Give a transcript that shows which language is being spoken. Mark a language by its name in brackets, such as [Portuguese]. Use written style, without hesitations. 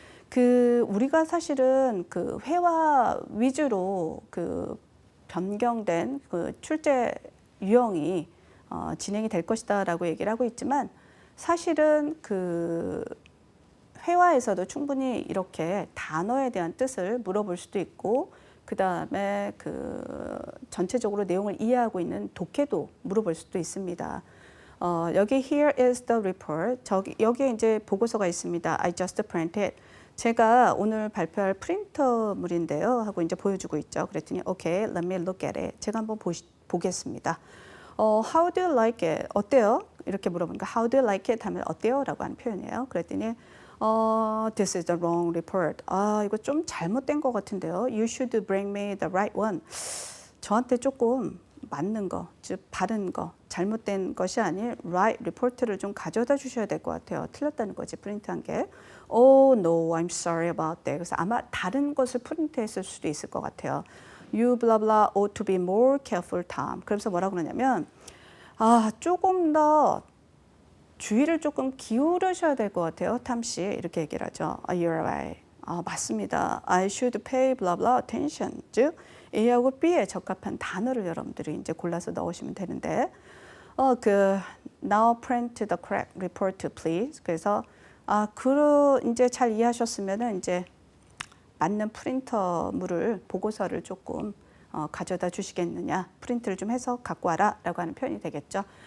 [Korean] 그 우리가 사실은 그 회화 위주로 그 변경된 그 출제 유형이 진행이 될 것이다라고 얘기를 하고 있지만 사실은 그 회화에서도 충분히 이렇게 단어에 대한 뜻을 물어볼 수도 있고 그 다음에 그 전체적으로 내용을 이해하고 있는 독해도 물어볼 수도 있습니다. 여기 [English] here is the report. [Korean] 여기에 이제 보고서가 있습니다. [English] I just printed. [Korean] 제가 오늘 발표할 프린터물인데요. 하고 이제 보여주고 있죠. 그랬더니 [English] okay, let me look at it. [Korean] 제가 한번 보겠습니다. [English] How do you like it? [Korean] 어때요? 이렇게 물어보니까 [English] how do you like it? [Korean] 하면 어때요? 라고 하는 표현이에요. [English] 그랬더니 this is the wrong report. [Korean] 이거 좀 잘못된 것 같은데요. [English] You should bring me the right one. [Korean] 저한테 조금 맞는 거, 즉 바른 거, 잘못된 것이 아닌 right report를 좀 가져다 주셔야 될 것 같아요. 틀렸다는 거지, 프린트한 게. [English] Oh no, I'm sorry about that. [Korean] 그래서 아마 다른 것을 프린트했을 수도 있을 것 같아요. [English] You blah blah ought to be more careful, Tom. [Korean] 그러면서 뭐라 그러냐면 조금 더 주의를 조금 기울이셔야 될 것 같아요. 탐 씨. 이렇게 얘기를 하죠. [English] You're right. [Korean] 맞습니다. [English] I should pay blah blah attention. [Korean] 즉 A하고 B에 적합한 단어를 여러분들이 이제 골라서 넣으시면 되는데 [English] now print the correct report please. [Korean] 그래서 이제 잘 이해하셨으면은 이제 맞는 프린터물을 보고서를 조금 가져다 주시겠느냐, 프린트를 좀 해서 갖고 와라 라고 하는 표현이 되겠죠.